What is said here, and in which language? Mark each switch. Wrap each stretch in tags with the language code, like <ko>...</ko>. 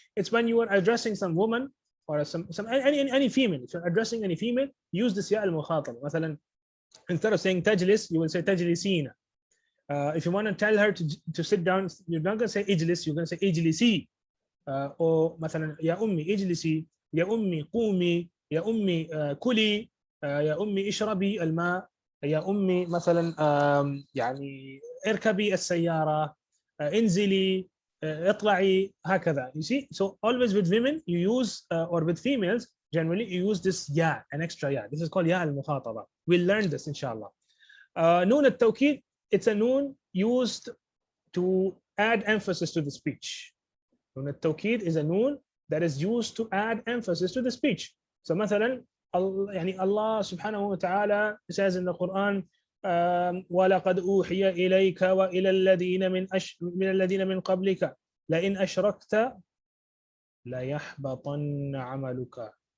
<en>It's when you are addressing some woman or some any female. If you're addressing any female, use this ياء المخاطبة. مثلا, instead of saying تجلس, you will say تجلسين. If you want to tell her to sit down, you're not going to say اجلس, you're going to say اجلسي.</en> <ar>Or مثلا يا أمي اجلسي, يا أمي قومي, يا أمي كلي, يا أمي اشربي الماء, يا أمي مثلا يعني اركبي السيارة, انزلي, اطلعي, هكذا.</ar> <en>You see, so always with women you use or with females generally you use this ya, an extra ya. This is called ya al-mukhataba. We'll learn this inshallah. Noon al-tawkid, it's a noon used to add emphasis to the speech. Noon al-tawkid is a noon that is used to add emphasis to the speech.</en> <ar>So مثلا يعني Allah subhanahu wa ta'ala</ar> <en>says in the Quran,</en> <ar>وَلَقَدْ أُوحِيَ إِلَيْكَ وَإِلَى الَّذِينَ مِنْ قَبْلِكَ لَإِنْ أَشْرَكْتَ لَيَحْبَطَنَّ عَمَلُكَ.</ar>